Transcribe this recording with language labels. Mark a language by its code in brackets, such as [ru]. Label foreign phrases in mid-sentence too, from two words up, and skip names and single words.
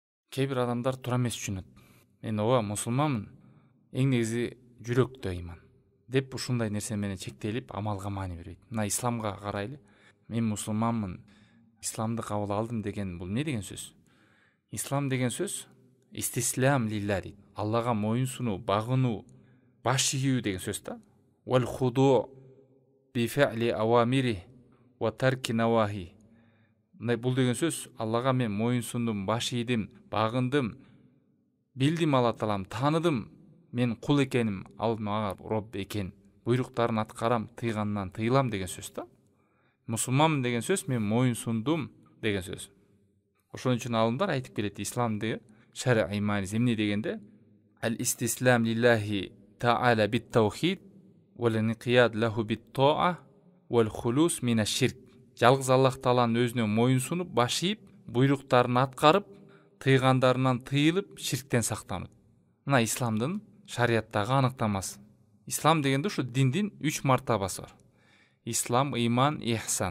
[ky] Кээ бир адамдар туура эмес түшүнөт. Мен ооба мусулманмын, эң негизи жүрөктө ыйман деп ушундай нерсе менен чектелип амалга маани бербейт. Мына исламга карайлы. Мен мусулманмын, исламды кабыл алдым деген бул эмне деген сөз? Ислам деген сөз [ar] استسلام لله [ky] дейт. Аллага моюн сунуу, багынуу, баш ийүү деген сөз да. [ar] والخضوع بفعل الأوامر وترك النواهي. [ky] Бул деген сөз Аллага мен моюн сундум, баш ийдим, багындым, билдим Алла Таалам, тааныдым, мен кул экеним, ал мага Робб экен. Буйруктарын аткарам, тыйганынан тыйылам деген сөз да. Мусулманмын деген сөз мен моюн сундум деген сөз. Ошон үчүн алымдар айтып келет, исламды шар'ий мааниси эмне дегенде ал [ar] استسلام لله تعالى بالتوحيد والانقياد له بالطاعة والخلوص من الشرك. [ky] Жалгыз Аллах Тааланын өзүнө моюн сунуп, баш ийип, буйруктарын аткарып, тыйгандарынан тыйылып, ширктен сактануу. Мына исламдын шариаттагы аныктамасы. Ислам дегенде ушу диндин 3 мартабасы бар. Ислам, ыйман, ихсан.